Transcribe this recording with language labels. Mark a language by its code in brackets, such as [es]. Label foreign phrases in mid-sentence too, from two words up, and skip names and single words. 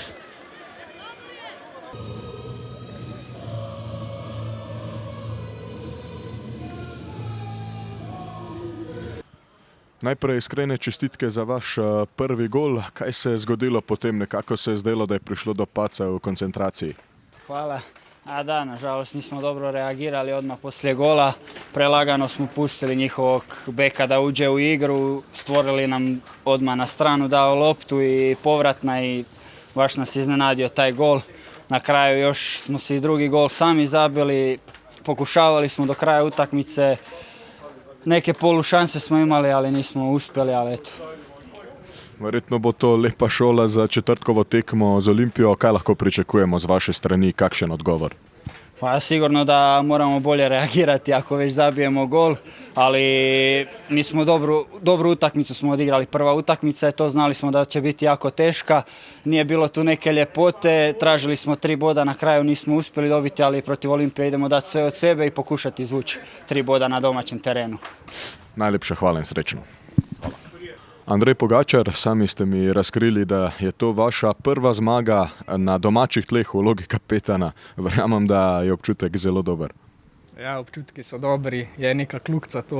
[sl] Najprej iskrene čestitke za vaš prvi gol. Kaj se je zgodilo potem? Nekako se je zdelo, da je prišlo do padca v koncentraciji. Hvala. [hr] Da, nažalost nismo dobro reagirali odmah poslije gola. Prelagano smo pustili njihovog beka da uđe u igru. Stvorili nam odmah na stranu, dao loptu i povratna i baš nas iznenadio taj gol. Na kraju još smo si drugi gol sami zabili. Pokušavali smo do kraja utakmice. Neke polušanse smo imali, ali nismo uspjeli, ali eto. [sl] Verjetno bo to lepa šola za četrtkovo tekmo z Olimpijo. Kaj lahko pričakujemo z vaše strani, kakšen odgovor? [hr] Pa sigurno da moramo bolje reagirati ako već zabijemo gol, ali mi smo dobru utakmicu smo odigrali. Prva utakmica je to, znali smo da će biti jako teška, nije bilo tu neke ljepote, tražili smo 3 boda, na kraju nismo uspjeli dobiti, ali protiv Olimpije idemo dati sve od sebe i pokušati izvući 3 boda na domaćem terenu. [sl] Najlepša hvala in srečno. Andrej Pogačar, sami ste mi razkrili, da je to vaša prva zmaga na domačih tleh v vlogi kapetana. Verjamem, da je občutek zelo dober. Ja, občutki so dobri, je neka kljukca to.